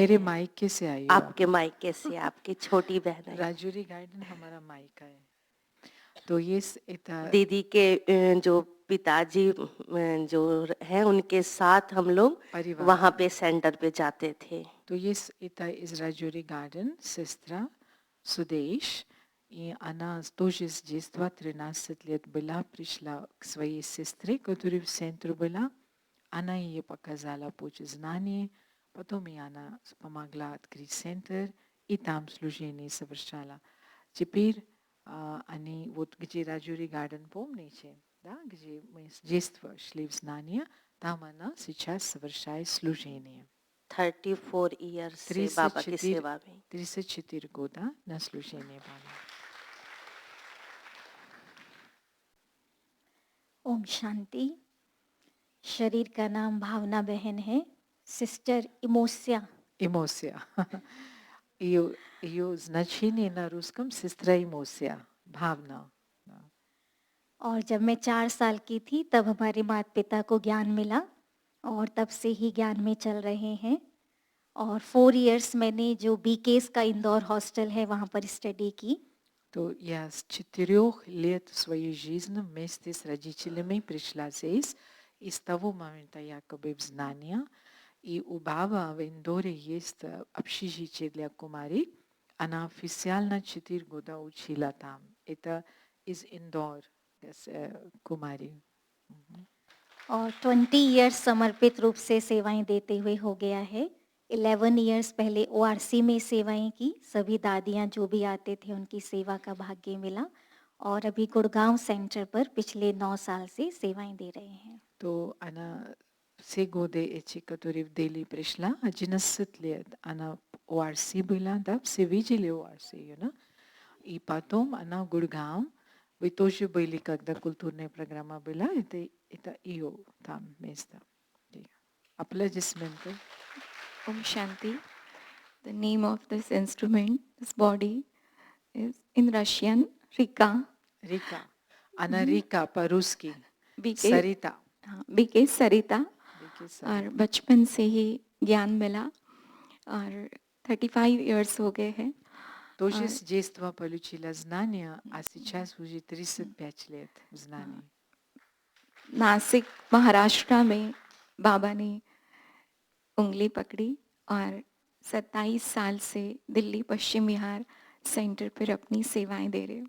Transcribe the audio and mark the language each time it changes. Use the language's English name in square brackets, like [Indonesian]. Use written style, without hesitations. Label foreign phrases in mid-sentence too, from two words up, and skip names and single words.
[Hindi] मेरे मायके से आई. आपके मायके से, आपकी छोटी बहन है. राजौरी गार्डन हमारा मायका है. तो ये दीदी के जो पिताजी जो हैं उनके साथ हम लोग वहाँ पे सेंटर पे जाते थे. [Russian] तो ये из Раджури Garden, сестра Судейш, и она тоже с детства 13 лет была, пришла к своей сестре, которая в центре была. Она ей показала путь знания, потом и она помогла открыть центр, и там служение совершала. Теперь они, вот где Раджури Гарден, помните, да, где мы с детства шли в знания, там она сейчас совершает служение. [Hindi] 34 years से बाबा की सेवा में. [Russian] 34 года на служение बाबा. [Hindi] ओम शांति. शरीर का नाम भावना बहन है, सिस्टर इमोसिया. [Russian] Эмоция. Ее значение на русском сестра эмоция, [Hindi] भावना. और जब मैं 4 साल की थी तब हमारे माता पिता को ज्ञान मिला, और तब से ही ज्ञान में चल रहे हैं. और 4 years मैंने जो बीकेस का इंदौर हॉस्टल है वहाँ पर स्टडी की. [Russian] То я с 4 лет своей жизни вместе с родителями пришла здесь, и с того момента якобы в знания. И у Баба в Индоре есть общежитие для кумари. Она официально 4 года учила там. Это из Индор, кумари. [Hindi] और 20 years समर्पित रूप से सेवाएं देते हुए हो गया है. 11 इयर्स पहले ओआरसी में सेवाएं की, सभी दादियां जो भी आते थे उनकी सेवा का भाग्य मिला और अभी गुड़गांव सेंटर पर पिछले 9 साल से सेवाएं दे रहे हैं. [Russian] То она все годы эти, которые в Дели пришла, 11 лет, она у Арси была, да, все видели у Арси ее, да? И потом она в Гургаон, вы тоже были, когда культурная программа была, это ее там место. Аплодисменты. [Hindi] ओम शांति. [English] The name of this instrument, this body, is in Russian, Rika. [Russian] Рика. Она Рика по-русски. [Hindi] बीके [Russian] Сарита. [Hindi] हाँ, बीके सरिता. बीके सरिता. और बचपन से ही ज्ञान मिला और 35 इयर्स हो गए हैं. [Russian] Тоже с детства получила знания, а сейчас уже 35 лет в знании. [Hindi] नासिक महाराष्ट्र में बाबा ने उंगली पकड़ी और 27 साल से दिल्ली पश्चिम बिहार सेंटर पर अपनी सेवाएं दे रहे हो.